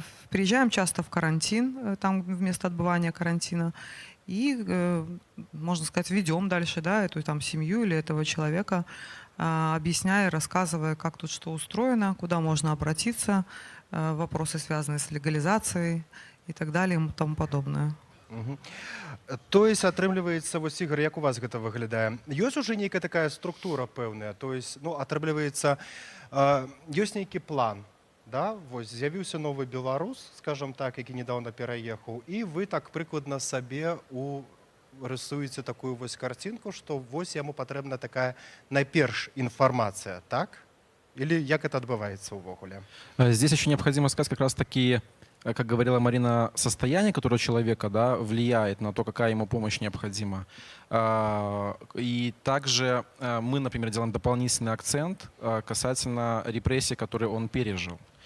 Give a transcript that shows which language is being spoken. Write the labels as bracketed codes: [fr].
[ru] Приезжаем часто в карантин, там вместо отбывания карантина, и, можно сказать, ведем дальше, да, эту там семью или этого человека, объясняя, рассказывая, как тут что устроено, куда можно обратиться, вопросы, связанные с легализацией и так далее и тому подобное. [be] То есть, атрымліваецца, вось, Ігор, як у вас гэта выглядае? Ёсць уже нейкая такая структура пэўная, то есть, атрымліваецца, ёсць нейкі план, да? Вось, з'явіўся новы беларус, скажем так, які недавно пераехаў, і вы так прыкладна сабе рысуеце такую вось картинку, што вось яму патрэбна такая найперш інфармацыя, так? [ru] Или як это отбывается увогуле? Здесь еще необходимо сказать как раз таки, как говорила Марина, состояние, которое человека, да, влияет на то, какая ему помощь необходима. И также мы, например, делаем дополнительный акцент касательно репрессий, которые он пережил.